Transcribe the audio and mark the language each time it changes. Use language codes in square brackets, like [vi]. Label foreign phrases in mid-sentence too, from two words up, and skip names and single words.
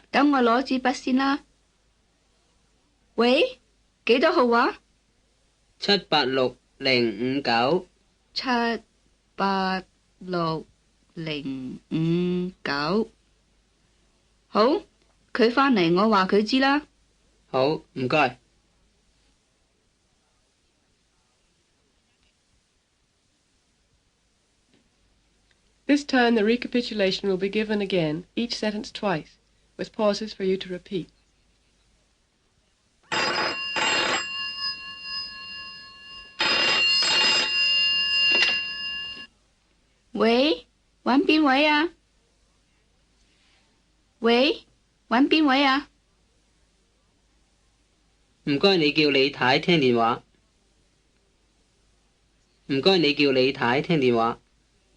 [yue] 等我攞支筆先啦。喂，幾多號啊 786059。 78059。好，佢返嚟，我話佢知啦。好，唔該。 [en] This time the recapitulation will be given again, each sentence twice, with pauses for you to repeat. [yue] 喂，搵邊位啊？喂，搵邊位啊？唔該你叫李太聽電話。唔該你叫李太聽電話。